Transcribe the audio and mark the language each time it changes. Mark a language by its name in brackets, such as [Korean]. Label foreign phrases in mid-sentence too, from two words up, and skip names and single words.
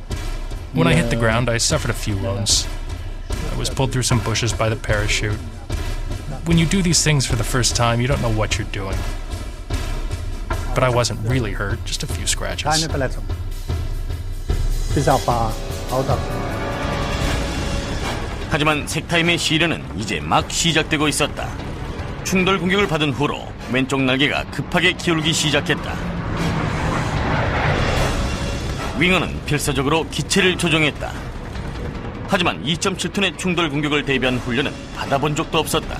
[English] When I hit the ground, I suffered a few wounds. I was pulled through some bushes by the parachute. When you do these things for the first time, you don't know what you're doing. But I wasn't really hurt, just a few scratches. [German] Keine Verletzung. Bis auf ein paar Hautabschnitte. [Korean] 하지만 색타임의 시련은 이제 막 시작되고 있었다. 충돌 공격을 받은 후로 왼쪽 날개가 급하게 기울기 시작했다. 윙어는 필사적으로 기체를 조종했다. 하지만 2.7톤의 충돌 공격을 대비한 훈련은 받아본 적도 없었다.